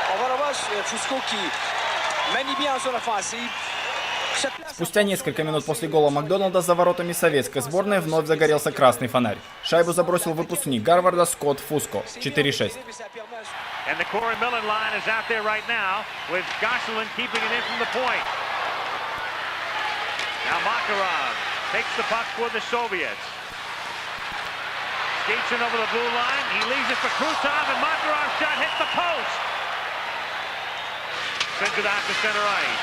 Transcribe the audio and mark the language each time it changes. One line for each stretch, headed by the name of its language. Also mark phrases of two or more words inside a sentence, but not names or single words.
French: On va revoir Fusco qui manie bien en zone offensive.
Russian: Спустя несколько минут после гола Макдоналда за воротами советской сборной вновь загорелся красный фонарь. Шайбу забросил выпускник Гарварда Скотт Фуско. 4-6.
English: And the Corey Millen line is out there right now with Gosselin keeping it in from the point. Now Makarov takes the puck for the Soviets. Skates in over the blue line. He leaves it for Krutov, and Makarov's shot hits the post. Sends it out to center ice.